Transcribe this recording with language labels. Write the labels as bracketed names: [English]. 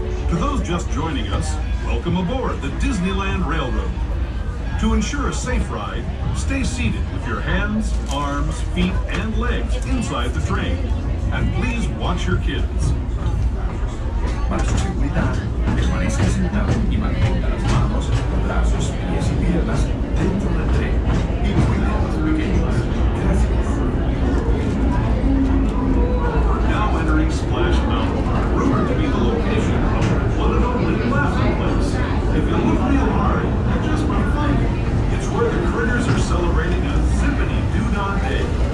[English] To those just joining us, welcome aboard the Disneyland Railroad. To ensure a safe ride, stay seated with your hands, arms, feet, and legs inside the train. And please watch your kids. [Spanish] Para su seguridad, permanezca sentado y mantenga las manos, brazos, pies y piernas dentro del tren y cuide a los pequeños. Gracias. [English] We're now entering Splash Mountain, rumored to be the location of the one and only laughing place. If you look real hard, you just might find it. It's where the critters are celebrating a zippity-doo-dah day.